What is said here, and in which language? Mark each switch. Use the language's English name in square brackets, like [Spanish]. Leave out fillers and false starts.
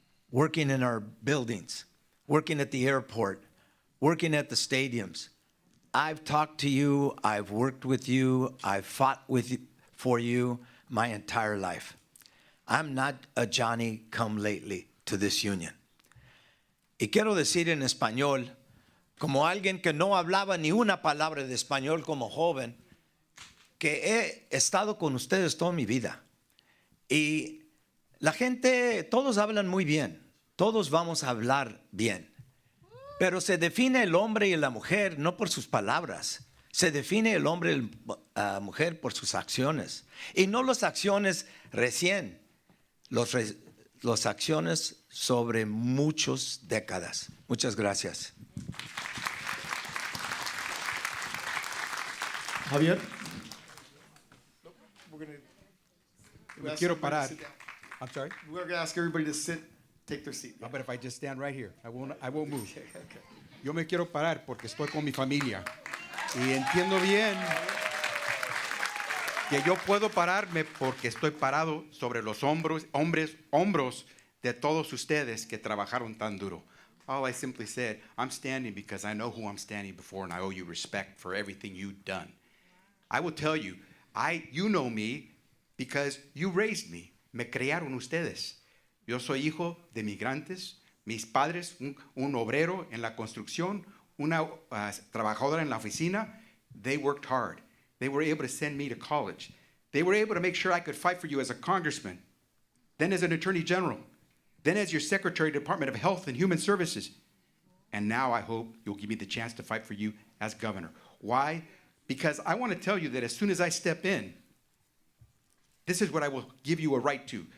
[English] Working in our buildings, working at the airport, working at the stadiums. I've talked to you, I've worked with you, I've fought for you my entire life. I'm not a Johnny-come-lately to this union. [Spanish] Y quiero decir en español, como alguien que no hablaba ni una palabra de español como joven, que he estado con ustedes toda mi vida. Y la gente, todos hablan muy bien, todos vamos a hablar bien. Pero se define el hombre y la mujer no por sus palabras. Se define el hombre y la mujer por sus acciones. Y no las acciones recién, las acciones sobre muchas décadas. Muchas gracias. Javier. Me quiero parar. [English] I'm sorry? We're going to ask everybody to sit, take their seat. How about if I just stand right here? I won't move. Okay. [Spanish] Yo me quiero parar porque estoy con mi familia. Y entiendo bien que yo puedo pararme porque estoy parado sobre los hombros de todos ustedes que trabajaron tan duro. [English] All I simply said, I'm standing because I know who I'm standing before and I owe you respect for everything you've done. I will tell you, you know me because you raised me. [Spanish] Me criaron ustedes. Yo soy hijo de migrantes. Mis padres, un obrero en la construcción, una trabajadora en la oficina, [English] they worked hard. They were able to send me to college. They were able to make sure I could fight for you as a congressman, then as an attorney general, then as your secretary of the Department of Health and Human Services. And now I hope you'll give me the chance to fight for you as governor. Why? Because I want to tell you that as soon as I step in, this is what I will give you a right to.